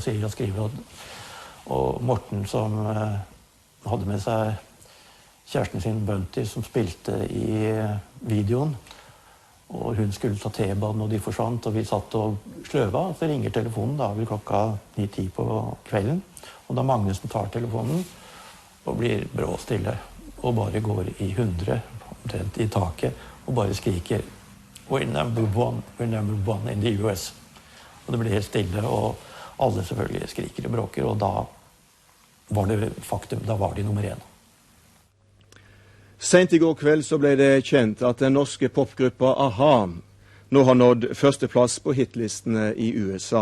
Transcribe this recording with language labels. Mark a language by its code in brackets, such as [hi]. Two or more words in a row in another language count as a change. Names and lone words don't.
[no] si og skrive, og Morten som hadde med seg kjæresten sin Bunty som spilte i videoen, og hun skulle ta T-banen og de forsvant, og vi satt og sløva, og så ringer telefonen, da er vel klokka 9-10 på kvelden, og da Magnus tar telefonen og blir brå stille, og bare går i 100 i taket, og bare skriker [en] we're number one in the US. [no] Og det blir helt stille, og alle selvfølgelig skriker og bråker, og da var det faktum, da var de nummer 1. Sent i går kveld så ble det kjent at den norske popgruppa A-ha nå har nådd førsteplass på hitlistene i USA.